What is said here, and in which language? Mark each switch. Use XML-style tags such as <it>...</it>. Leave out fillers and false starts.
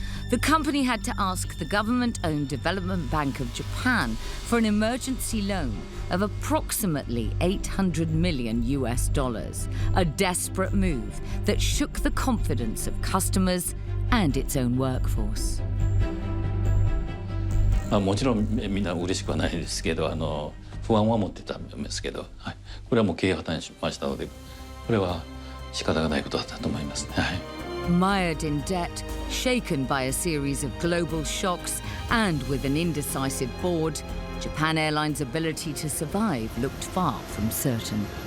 <en>The company had to ask the government-owned Development Bank of Japan for an emergency loan of approximately $800 million, a desperate move that shook the confidence of customers and its own workforce.</en> <ja>もちろんみんな嬉しくはないですけど、不安は持ってたんですけど、これはもう経営破綻しましたので、これは仕方がないことだったと思いますね。</ja> <en>Mired in debt, shaken by a series of global shocks, and with an indecisive board, Japan Airlines' ability to survive looked far from certain.</en>